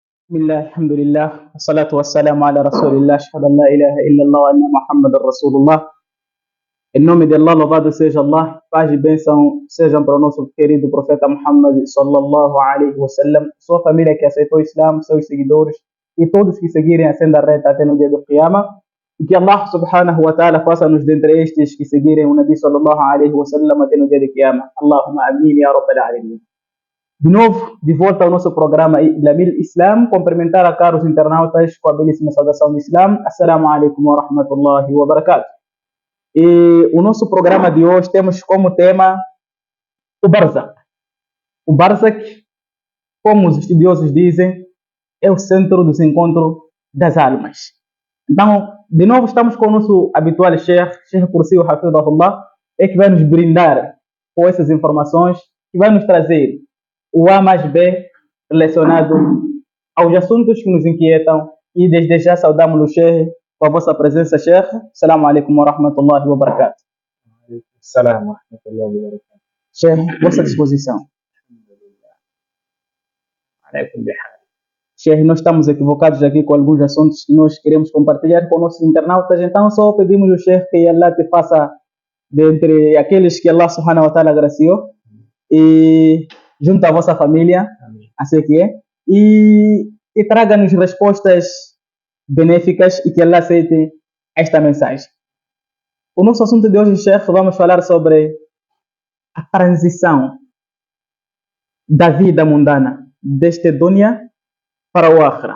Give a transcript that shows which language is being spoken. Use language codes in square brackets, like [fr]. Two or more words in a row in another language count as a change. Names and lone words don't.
[ar] بسم الله الحمد لله والصلاة والسلام على رسول الله أشهد أن لا إله إلا الله وأن محمد رسول الله. [pt] Em nome de Allah, louvado seja Allah, paz e bênção sejam para o nosso querido profeta Muhammad [ar] صلى الله عليه وسلم, [pt] sua família que aceitou o Islam, seus seguidores e todos que seguirem a senda reta até no dia do Qiyamah. E que Allah [ar] سبحانه وتعالى [pt] faça-nos dentre estes que seguirem o Nabi [ar] صلى الله عليه وسلم [pt] até no dia do Qiyamah. [ar] اللهم آمين يا رب العالمين. [pt] De novo, de volta ao nosso programa Lamil Islam, cumprimentar a caros internautas com a belíssima saudação do Islam. [ar] السلام عليكم ورحمة الله وبركاته. [pt] E o nosso programa de hoje temos como tema o Barzakh. O Barzakh, como os estudiosos dizem, é o centro dos encontros das almas. Então, de novo, estamos com o nosso habitual Sheikh Kursiyu Hafidhahullah, que vai nos brindar com essas informações, que vai nos trazer o A mais B relacionado aos assuntos que nos inquietam. E desde já saudamos o Sheikh com a vossa presença, Sheikh. [ar] السلام عليكم ورحمة الله وبركاته. السلام ورحمة الله وبركاته. [pt] Sheikh, vossa disposição. Sheikh, nós estamos equivocados aqui com alguns assuntos que nós queremos compartilhar com nossos internautas, então só pedimos ao Sheikh que Allah te faça dentre aqueles que Allah [ar] سبحانه وتعالى [pt] agraciou e junto à vossa família, assim que é, e traga-nos respostas benéficas e que Allah aceite esta mensagem. O nosso assunto de hoje, Sheikh, vamos falar sobre a transição da vida mundana, deste dunya para o akhira.